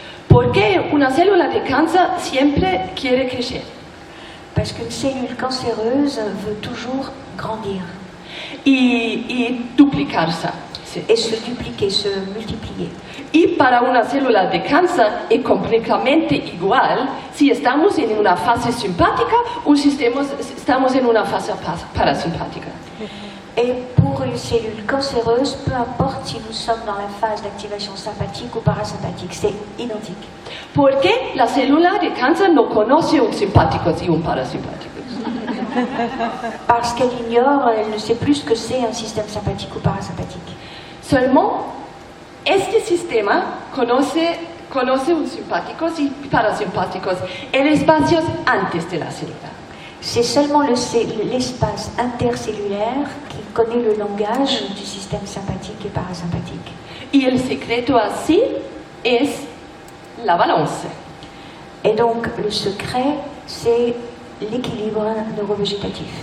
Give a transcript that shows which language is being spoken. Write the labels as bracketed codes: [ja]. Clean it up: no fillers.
[es] Porque una célula de cáncer siempre quiere crecer. [fr] Parce qu'une cellule cancéreuse veut toujours grandir. [es] Y duplicarse. Sí. [fr] Et se dupliquer, se multiplier. [es] Y para una célula de cáncer es completamente igual si estamos en una fase simpática o si estamos en una fase parasimpática. [fr] Et pour une cellule cancéreuse, peu importe si nous sommes dans la phase d'activation sympathique ou parasympathique, c'est identique. [es] Porque la célula de cáncer no conoce un simpático y un parasimpático. [fr] Parce qu'elle ignore, elle ne sait plus ce que c'est un système sympathique ou parasympathique. Seulement, [es] este sistema conoce un simpáticos y parasimpáticos, el espacio antes de la célula. [fr] C'est seulement l'espace intercellulaire qui connaît le langage du système sympathique et parasympathique. [es] Y el secreto así es la balance. [fr] Et donc le secret, c'est l'équilibre neurovégétatif.